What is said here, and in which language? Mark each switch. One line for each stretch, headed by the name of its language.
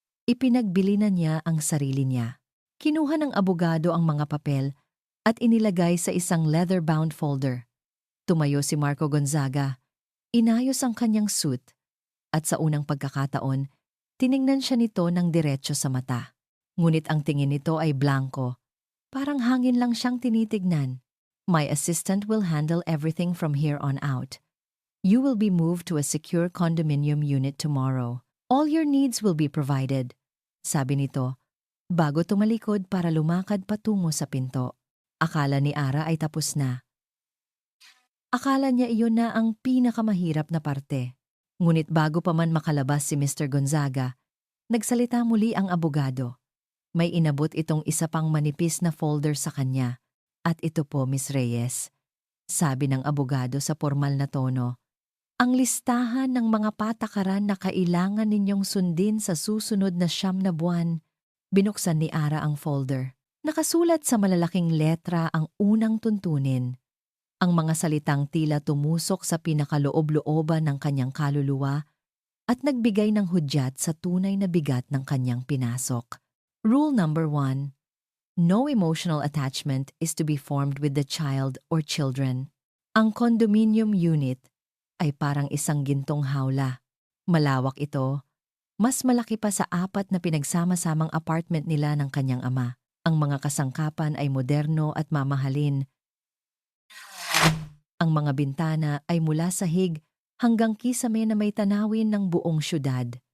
Filipino: Ipinagbili na niya ang sarili niya. Kinuha ng abogado ang mga papel at inilagay sa isang leather-bound folder. Tumayo si Marco Gonzaga. Inayos ang kanyang suit at sa unang pagkakataon, tiningnan siya nito ng diretso sa mata. Ngunit ang tingin nito ay blanko. Parang hangin lang siyang tinitignan.
English: My assistant will handle everything from here on out. You will be moved to a secure condominium unit tomorrow. All your needs will be provided.
Filipino: Sabi nito, bago tumalikod para lumakad patungo sa pinto. Akala ni Ara ay tapos na. Akala niya iyon na ang pinakamahirap na parte. Ngunit bago pa man makalabas si Mr. Gonzaga, nagsalita muli ang abogado. May inabot itong isa pang manipis na folder sa kanya. At ito po, Miss Reyes, sabi ng abogado sa formal na tono, ang listahan ng mga patakaran na kailangan ninyong sundin sa susunod na 9 na buwan. Binuksan ni Ara ang folder. Nakasulat sa malalaking letra ang unang tuntunin. Ang mga salitang tila tumusok sa pinakaloob-looban ng kanyang kaluluwa at nagbigay ng hudyat sa tunay na bigat ng kanyang pinasok.
English: Rule number 1. No emotional attachment is to be formed with the child or children.
Filipino: Ang condominium unit ay parang isang gintong hawla. Malawak ito, mas malaki pa sa 4 na pinagsama-samang apartment nila ng kanyang ama. Ang mga kasangkapan ay moderno at mamahalin. Ang mga bintana ay mula sahig hanggang kisame na may tanawin ng buong syudad.